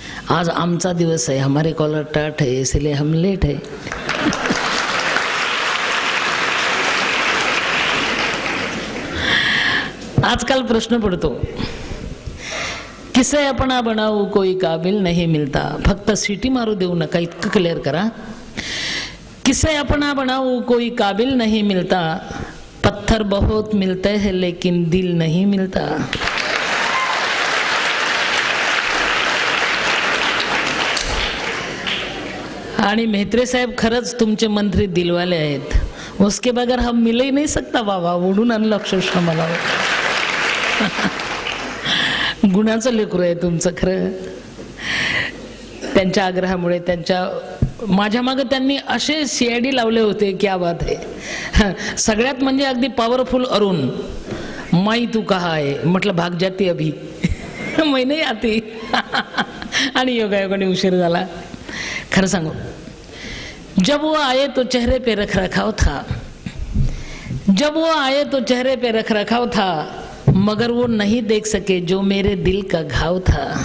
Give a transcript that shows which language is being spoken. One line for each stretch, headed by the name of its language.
Marathi: आज आमचा दिवस आहे,
Hindi: हमारे कॉलर टाट है इसलिए हम लेट है.
Marathi: आजकाल प्रश्न पडतो,
Hindi: किसे अपना बनाऊ कोई काबिल नहीं मिलता.
Marathi: फक्त सिटी मारू देऊ नका, इतकं क्लिअर करा.
Hindi: किसे अपना बनाऊ कोई काबिल नहीं मिलता. पत्थर बहुत मिलते हैं लेकिन दिल नहीं मिलता.
Marathi: आणि मेहत्रे साहेब खरंच तुमचे मंत्री दिलवाले आहेत.
Hindi: उसके बगैर हम मिल ही नहीं सकता बाबा.
Marathi: ओढून आणलं अक्षरशः मला. गुणाचं लेकरू आहे तुमचं खरं. त्यांच्या आग्रहामुळे, त्यांच्या माझ्या मागे त्यांनी असे CID लावले होते, क्या बात आहे. सगळ्यात म्हणजे अगदी पॉवरफुल अरुण, माई तू कहा आहे म्हटलं,
Hindi: भाग जाती अभी मैं नहीं आती.
Marathi: आणि योगायोगाने उशीर झाला. खरं सांगू,
Hindi: जब वो आए तो चेहरे पे रख रखाव था. जब वो आए तो चेहरे पे रख रखाव था, मगर वो नहीं देख सके जो मेरे दिल का घाव था.